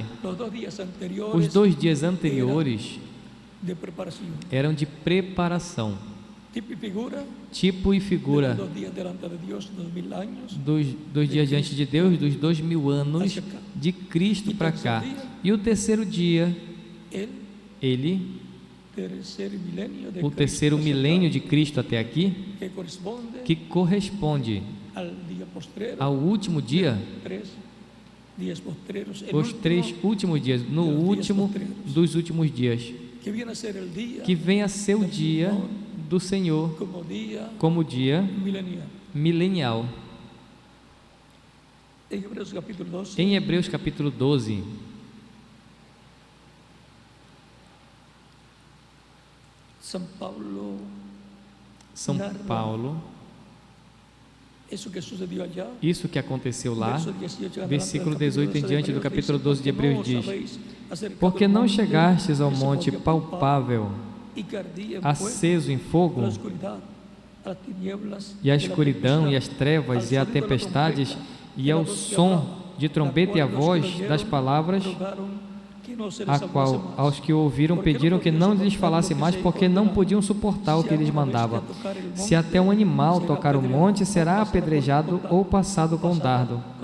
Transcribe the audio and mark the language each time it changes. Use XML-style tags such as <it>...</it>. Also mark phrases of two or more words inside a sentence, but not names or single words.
<pt>Os 2 dias anteriores eram de preparação, tipo e figura dos dias diante de Deus, dos 2000 anos de Cristo para cá. E o terceiro dia, o terceiro milênio de Cristo até aqui, que corresponde</pt> <es>al día postrero,</es> <pt>ao último dia,</pt> <es>3 días postreros, el</es> <pt>os último, 3 últimos dias, no último dos últimos dias,</pt> <es>que viene a ser el día</es> <pt>que venha a ser o dia do Senhor como dia</pt> <es>milenial.</es> <pt>milenial.</pt> <es>En Hebreos capítulo 12,</es> <pt>Em Hebreus capítulo 12, São Paulo,</pt> <es>eso que sucedió allá,</es> <pt>isso que aconteceu lá,</pt> <es>verso 18 en</es> <pt>versículo</pt> <es>adelante,</es> <pt>18 em</pt> <es>capítulo</es> <pt>diante do 12</pt> <es>capítulo dice,</es> <pt>12 de Hebreus</pt> <es>porque no</es> <pt>diz:</pt> <es>habéis acercado</es> <pt>Porque</pt> <es>al</es> <pt>não</pt> <es>monte</es> <pt>chegastes ao</pt> <es>que se</es> <pt>monte</pt> <es>podía palpar</es> <pt>palpável,</pt> <es>y que ardía en fuego,</es> <pt>aceso em a fogo,</pt> <es>la oscuridad, a las tinieblas</es> <pt>e a</pt> <es>de la</es> <pt>escuridão e</pt> <es>tempestad,</es> <pt>as trevas e a</pt> <es>al sonido de la</es> <pt>tempestades</pt> <es>trompeta,</es> <pt>e ao som de trombeta e a voz das palavras, a qual aos que ouviram pediram que não lhes falasse mais, porque não podiam suportar o que lhes mandava. Se até um animal tocar o monte, será apedrejado ou passado com dardo.</pt>